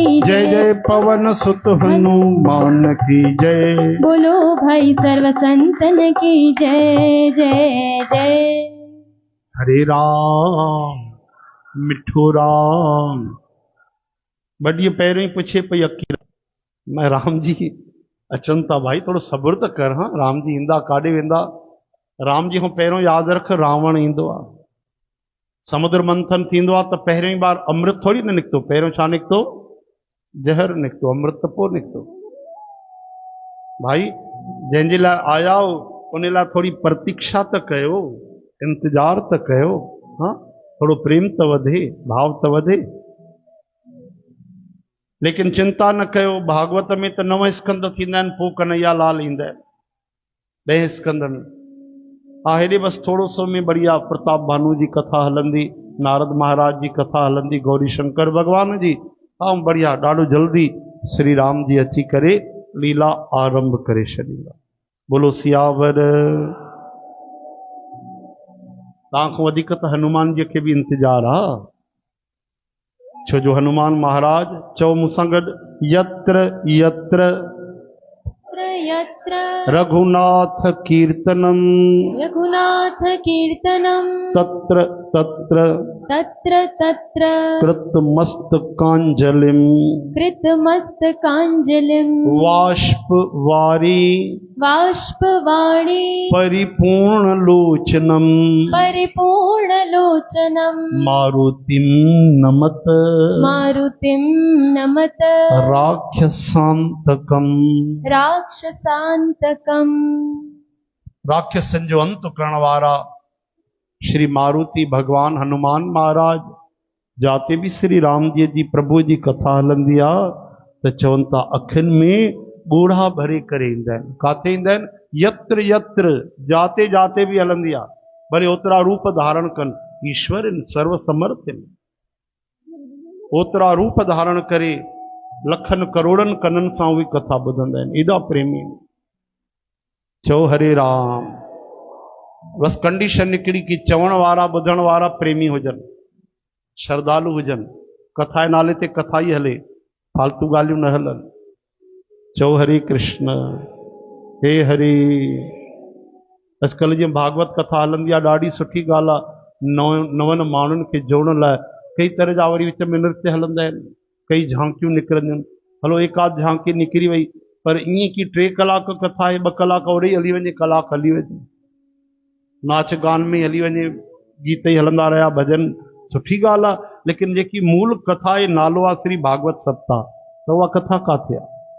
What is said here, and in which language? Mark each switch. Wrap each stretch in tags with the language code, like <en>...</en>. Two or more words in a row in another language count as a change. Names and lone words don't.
<hi>जय जय पवन सुत हनुमान की जय। बोलो भाई सर्व संतन की जय जय जय।</hi> <sd>हरे राम मिठो राम। बड़ी पहिरियों ही पुछे पई अकीर, मैं राम जी अचन था भाई थोड़ो सब्र तो कर। हाँ राम जी ईंदा काॾे वेंदा। राम जी खां पहिरियों यादि रख रावण ईंदो आहे। समुद्र मंथन थींदो आहे त पहिरियों ई बार अमृत थोड़ी न निकितो, पहिरियों छा निकितो? जहर निकितो, अमृत त पोइ निकितो। भाई जंहिंजे लाइ आया हो उन लाइ थोड़ी प्रतीक्षा त कयो, इंतजार त कयो। हाँ थोड़ो प्रेम त वधे, भाव त वधे। लेकिन चिंता न कयो, भागवत में तो 9 स्कंद थींदा आहिनि, पोइ कन्हैया लाल ईंदा आहिनि 10 स्कंद में। हा हेॾे बसि थोरो सो में बढ़िया प्रताप भानु जी कथा हलंदी, नारद महाराज जी कथा हलंदी, गौरी शंकर भगवान जी, ऐं बढ़िया ॾाढो जल्दी श्री राम जी अची करे लीला आरंभ करे छॾींदा। बोलो सियावर। तव्हांखां वधीक त हनुमान जी खे बि इंतजार आहे, छो जो हनुमान महाराज, चओ मूंसां गॾु,</sd> <sa>यत्र यत्र यत्र रघुनाथ कीर्तनम रघुनाथ कीर्तनम तत्र तत्र तत्र तत्र कृतमस्तकांजलिम कृतमस्तकांजलिं वाष्पवारी बाष्पवाणी परिपूर्ण लोचनम परिपूर्णलोचनं मारुतिम नमत मारुतिं नमत राक्षसांतकम। राक्षसांतकम्।</sa> <sd>राक्षसन जो अंत करण वारा श्री मारुति भगवान हनुमान महाराज, जाते भी श्री राम जी प्रभु जी कथा हलंदी आहे त चवनि था अखियुनि में ॻोढ़ा भरे करे ईंदा आहिनि। काथे ईंदा आहिनि? यत्र यत्र, जाते जाते भी हलंदी आहे, भले ओतिरा रूप धारण कनि, ईश्वर इन सर्व समर्थ इन, ओतिरा रूप धारण करे लखनि करोड़नि कननि सां उहे कथा ॿुधंदा आहिनि, एॾा प्रेमी आहिनि। चओ हरे राम। बस कंडीशन निकिरी कि चवण वारा ॿुधण वारा प्रेमी हुजनि, श्रद्धालु हुजनि, कथा जे नाले ते कथा ई हले, फालतू ॻाल्हियूं न हलनि। चओ हरे कृष्ण। हे हरे। अॼुकल्ह जीअं भागवत कथा हलंदी आहे, ॾाढी सुठी ॻाल्हि आहे। नवनि माण्हुनि खे जोड़ण लाइ कई तरह जा वरी विच में नृत्य हलंदा आहिनि, कई झांकियूं निकिरंदियूं आहिनि। हलो एक आध झांकी निकिरी वई, पर ईअं कि 3 कलाक कथा आहे, 2 कलाक ओड़े ई हली वञे, कलाक हली वञे, नाच गान में हली वञे, गीत ई हलंदा रहिया, भॼन, सुठी ॻाल्हि आहे। लेकिन जेकी मूल कथा आहे, नालो आहे श्री भागवत सप्ताह, त उहा कथा काथे आहे?</sd>